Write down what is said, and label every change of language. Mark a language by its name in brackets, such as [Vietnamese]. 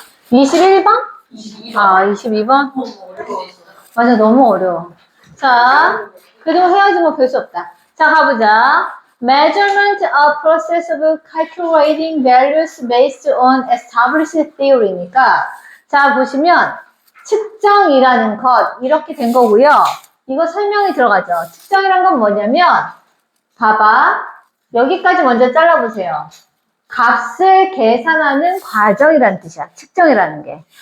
[Korean] 21번? 22번? 맞아, 너무 어려워. 자, 그래도 해야지 별 수 없다. 자, 가보자. [English] Measurement a process of calculating values based on established theory니까, [Korean] 자, 보시면, 측정이라는 것, 이렇게 된 거고요. 이거 설명이 들어가죠. 측정이란 건 뭐냐면, 봐봐. 여기까지 먼저 잘라보세요. 값을 계산하는 과정이라는 뜻이야. 측정이라는 게.